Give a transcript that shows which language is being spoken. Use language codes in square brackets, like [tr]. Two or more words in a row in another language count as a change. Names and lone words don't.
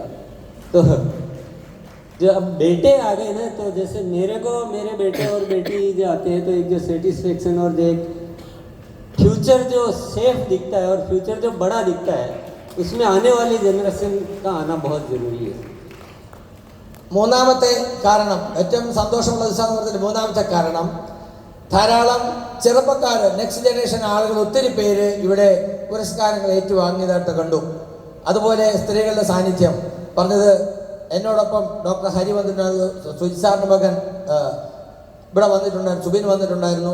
[hi] तो जो अब बेटे आ गए ना, तो जैसे मेरे को मेरे बेटे और बेटी जो आते हैं तो एक जो सेटिस्फेक्शन और जो एक फ्यूचर जो सेफ दिखता है और फ्यूचर जो बड़ा दिखता है, उसमें आने वाली जनरेशन का आना बहुत ज़रूरी है। [ml] മൂന്നാമത്തെ കാരണം, ഏറ്റവും സന്തോഷമുള്ള ദിവസം മൂന്നാമത്തെ കാരണം, ധാരാളം ചെറുപ്പക്കാർ, [en] next generation [ml] ആളുകൾ, ഒത്തിരി പേര് ഇവിടെ പുരസ്കാരങ്ങൾ ഏറ്റുവാങ്ങിയതായിട്ട് കണ്ടു. അതുപോലെ സ്ത്രീകളുടെ സാന്നിധ്യം പറഞ്ഞത്, എന്നോടൊപ്പം ഡോക്ടർ ഹരി വന്നിട്ടുണ്ടായിരുന്നു, സുജിസാറിൻ്റെ മകൻ ഇവിടെ വന്നിട്ടുണ്ടായിരുന്നു, സുബിൻ വന്നിട്ടുണ്ടായിരുന്നു.